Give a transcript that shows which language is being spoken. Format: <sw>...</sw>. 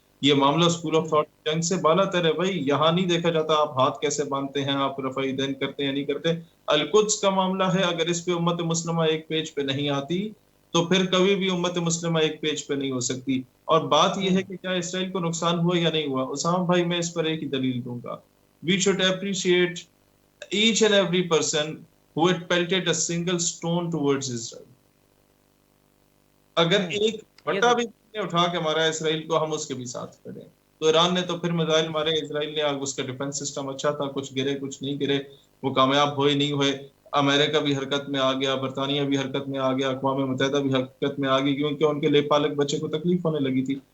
<ur>یہ معاملہ school of thought جنگ سے بالا تر ہے. بھائی یہاں نہیں دیکھا جاتا آپ ہاتھ کیسے باندھتے ہیں، آپ رفع دین کرتے ہیں نہیں کرتے. القدس کا معاملہ ہے، اگر اس پہ امت مسلمہ ایک پیج پہ نہیں آتی تو پھر کبھی بھی امت مسلمہ ایک پیج پہ نہیں ہو سکتی. اور بات یہ ہے کہ کیا اسرائیل کو نقصان ہوا یا نہیں ہوا؟ اسامہ بھائی میں اس پر ایک ہی دلیل دوں گا.</ur> <en>We should appreciate each and every person who had pelted a single stone towards Israel.</en> <ur>اگر ایک بٹا بھی اٹھا کے مارا اسرائیل کو، ہم اس کے بھی ساتھ کھڑے ہیں. تو ایران نے تو پھر میزائل مارے، اسرائیل نے اس کا ڈیفنس سسٹم اچھا تھا، کچھ گرے کچھ نہیں گرے، وہ کامیاب ہوئے نہیں ہوئے. امریکہ بھی حرکت میں آ گیا، برطانیہ بھی حرکت میں آ گیا، اقوام متحدہ بھی حرکت میں آ گئی کیونکہ ان کے لے پالک بچے کو تکلیف ہونے لگی تھی.</ur>